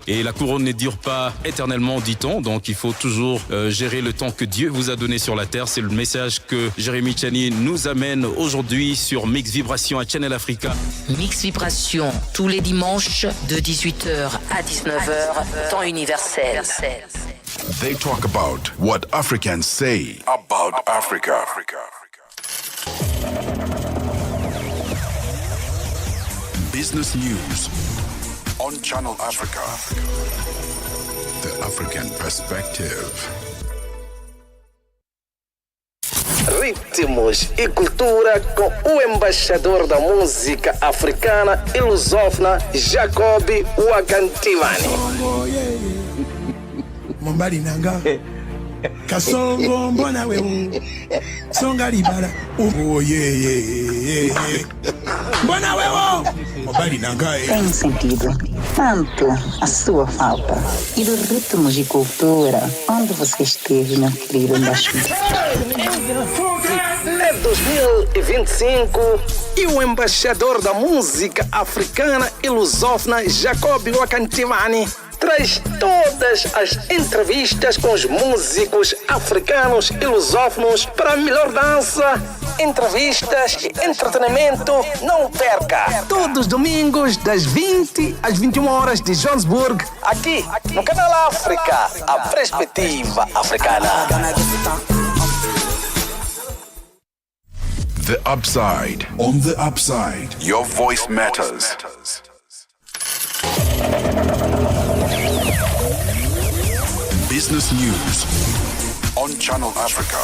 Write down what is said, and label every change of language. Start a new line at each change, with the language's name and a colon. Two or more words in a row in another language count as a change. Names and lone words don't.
French: Et la couronne ne dure pas éternellement, dit-on. Donc il faut toujours gérer le temps que Dieu vous a donné sur la terre. C'est le message que Jérémy Tchani nous amène aujourd'hui sur Mix Vibration à Channel Africa. Mix Vibration, tous les dimanches de 18h à 19h, temps universel.
English: They talk about what Africans say about Africa. Business news on Channel Africa. The African Perspective.
Portuguese: Ritmos e cultura com o embaixador da música africana e lusófona Jacobi Wakantivani.
Lingala: Mombali nanga kasongo
Swahili: mbona wewe
Lingala: songa libala
Swahili: mbona wewe
Lingala: mombali nanga
Portuguese: tem sentido tanto a sua falta e dos ritmos de cultura onde você esteve, meu querido embaixador. É 2025 e o embaixador da música africana e lusófona Jacobi Wakantivani traz todas as entrevistas com os músicos africanos e lusófonos para a melhor dança, entrevistas e entretenimento. Não perca! Todos os domingos, das 20 às 21 horas de Johannesburg, aqui no Canal África, a perspectiva africana.
English: The Upside. On the Upside, your voice matters. Business news on Channel Africa.